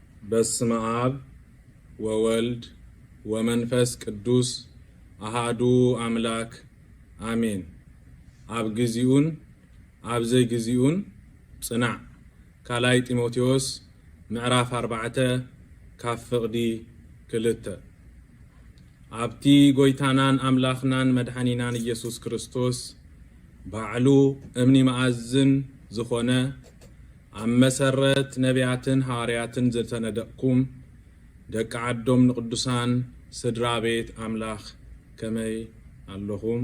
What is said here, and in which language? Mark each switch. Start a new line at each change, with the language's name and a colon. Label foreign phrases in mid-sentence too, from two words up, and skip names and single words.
Geez: በስመ አብ ወወልድ ወመንፈስ ቅዱስ አሃዱ አምላክ አሜን።
Tigrinya: አብ ግዚኡን አብ ዘይግዚኡን ጽናዕ ካላይ ጢሞቴዎስ ምዕራፍ 4 ካብ ፍቕዲ 2 ኣብቲ ጎይታናን አምላኽናን መድኃኒናን ኢየሱስ ክርስቶስ ባዕሉ እምኒ መኣዝን ዝኾነ ኣብ መሰረት ነቢያትን ሐዋርያትን ዝተነደቅኩም ደቂ ዓዶም ንቅዱሳን ስድራ ቤት አምላኽ ከመይ ኣለኹም?